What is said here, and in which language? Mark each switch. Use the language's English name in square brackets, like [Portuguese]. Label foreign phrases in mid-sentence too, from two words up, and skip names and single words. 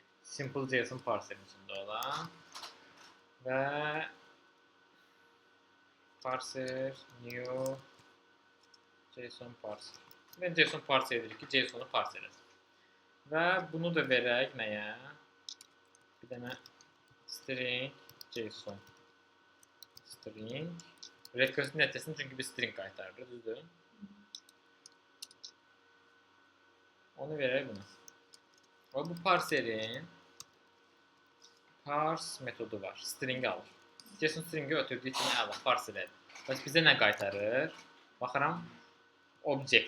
[English] Simple JSON parserin [Azerbaijani] içində olan və parser [English] new JSON parser. [Azerbaijani] Və [English] JSON parser [Azerbaijani] edirik ki, JSON-u parser edək. Və bunu da verək nəyə? Bir dənə [English] string JSON. [Azerbaijani] String. Request-in nəticəsini çünki biz string qaytarırıq, düzdür? Onu verək buna. Və bu parserin parse metodu var. String alır. JSON stringi ötürdüyü kimi əla parser edir. Bəs bizə nə qaytarır? Baxıram. Object.